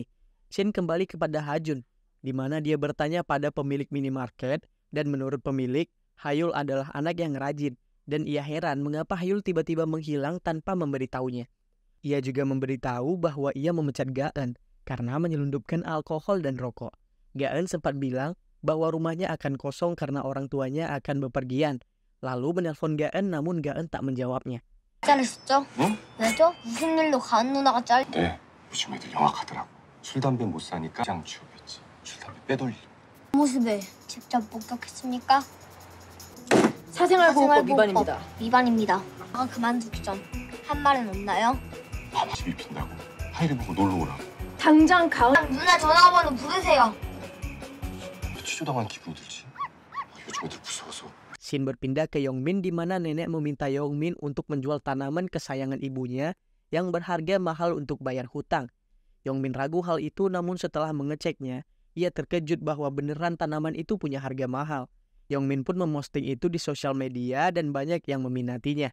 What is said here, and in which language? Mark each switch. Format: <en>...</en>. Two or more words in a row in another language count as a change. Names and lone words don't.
<id>Shin kembali kepada Ha-jun, di mana dia bertanya pada pemilik minimarket dan menurut pemilik, Hayul adalah anak yang rajin dan ia heran mengapa Hayul tiba-tiba menghilang tanpa memberitahunya. Ia juga memberitahu bahwa ia memecat Ga-eun karena menyelundupkan alkohol dan rokok. Ga-eun sempat bilang bahwa rumahnya akan kosong karena orang tuanya akan bepergian. Lalu menelpon Ga-eun namun Ga-eun tak menjawabnya.</id> <ko>잘했었죠? 응? 왜죠? 무슨 일로 가은 누나가 네, 요즘 애들 영악하더라고. 술, 담배 못 사니까 장 취업했지. 술, 담배 빼돌리. 모습에 직접 목격했습니까? 사생활보호법 위반입니다. 위반입니다. 그만두기 전 한 말은 없나요? 밤 집이 빈다고. 하이를 보고 놀러 오라고. 당장 가은 누나 전화번호 부르세요. 왜 취조당한 기분이 들지? 요즘 애들 무서워서.</ko> <id>Shin berpindah ke Yong-min di mana nenek meminta Yong-min untuk menjual tanaman kesayangan ibunya yang berharga mahal untuk bayar hutang. Yong-min ragu hal itu namun setelah mengeceknya, ia terkejut bahwa beneran tanaman itu punya harga mahal. Yong-min pun memposting itu di sosial media dan banyak yang meminatinya.</id>